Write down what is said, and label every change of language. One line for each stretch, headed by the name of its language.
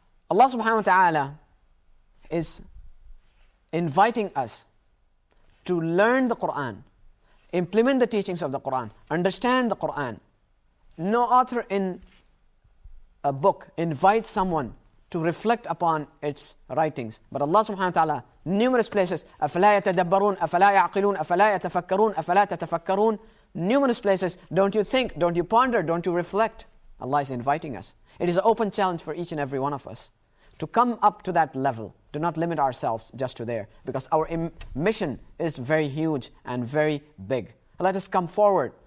English: Allah subhanahu wa ta'ala is inviting us to learn the Quran, implement the teachings of the Quran, understand the Quran. No author in a book invites someone to reflect upon its writings. But Allah subhanahu wa ta'ala, numerous places,
Arabic: أَفَلَا يَتَدَبَّرُونَ أَفَلَا يَعْقِلُونَ أَفَلَا يَتَفَكَّرُونَ أَفَلَا تَتَفَكَّرُونَ.
English: Numerous places, don't you think, don't you ponder, don't you reflect? Allah is inviting us. It is an open challenge for each and every one of us to come up to that level. Do not limit ourselves just to there, because our mission is very huge and very big. Let us come forward.